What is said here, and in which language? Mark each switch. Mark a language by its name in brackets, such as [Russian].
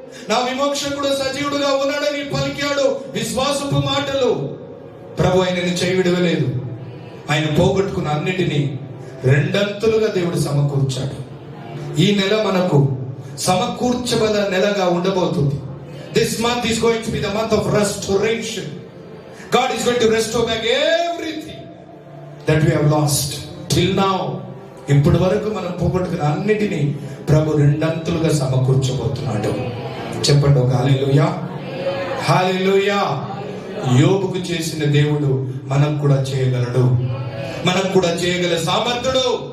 [Telugu] నా విమోక్షకుడు సజీవుడుగా ఉన్నాడని పలికాడు విశ్వాసపు మాటలు. ప్రభు ఆయనని చేయవిడవలేదు. ఆయన పోగొట్టుకున్న అన్నిటినీ రెండంతులుగా దేవుడు సమకూర్చాడు. ఈ నెల మనకు సమకూర్చబల నెలగా ఉండబోతుంది. [English] This month is going to be the month of restoration. God is going to restore back everything that we have lost till now. [Telugu] ఇప్పటి వరకు మనం పోగొట్టుకున్న అన్నిటినీ ప్రభు రెండంతులుగా సమకూర్చబోతున్నాడు. చెప్పండి ఒక హల్లెలూయా, హల్లెలూయా. యోబుకు చేసిన దేవుడు మనకు కూడా చేయగలడు, మనకు కూడా చేయగల సామర్థ్యుడు.